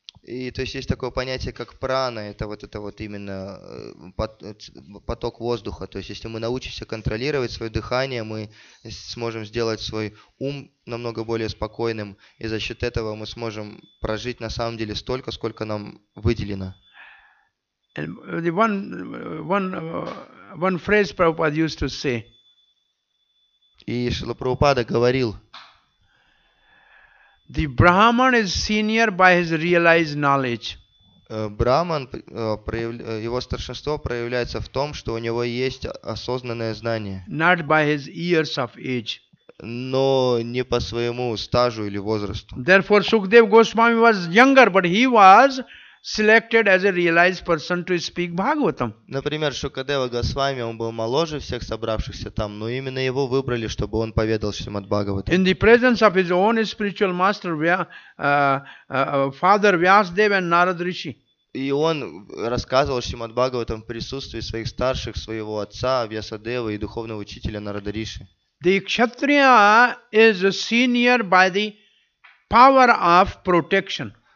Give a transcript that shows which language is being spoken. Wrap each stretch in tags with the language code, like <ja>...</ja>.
<ru>И то есть такое понятие, как прана, это вот именно поток воздуха. То есть если мы научимся контролировать свое дыхание, мы сможем сделать свой ум намного более спокойным, и за счет этого мы сможем прожить на самом деле столько, сколько нам выделено.</ru> <en>And the one phrase Prabhupada used to say,</en> <ru>И Шрила Прабхупада говорил,</ru> <en>the Brahman is senior by his realized knowledge.</en> <ru>Браман, его старшинство проявляется в том, что у него есть осознанное знание,</ru> <en>Not by his years of age.</en> <ru>но не по своему стажу или возрасту.</ru> <en>Therefore, Sukdev Goswami was younger, but he was selected as a realized person to speak Bhagavatam.</en> <ru>Например, Шукадева Госвами, он был моложе всех собравшихся там, но именно его выбрали, чтобы он поведал Шримад-Бхагаватам.</ru> <en>In the presence of his own spiritual master, Father Vyasdev and Narad Rishi.</en> <ru>И он рассказывал Шримад-Бхагаватам в присутствии своих старших, своего отца Вьясадева и духовного учителя Нарада Риши.</ru> <en>The Kshatriya is senior by the power of protection.</en>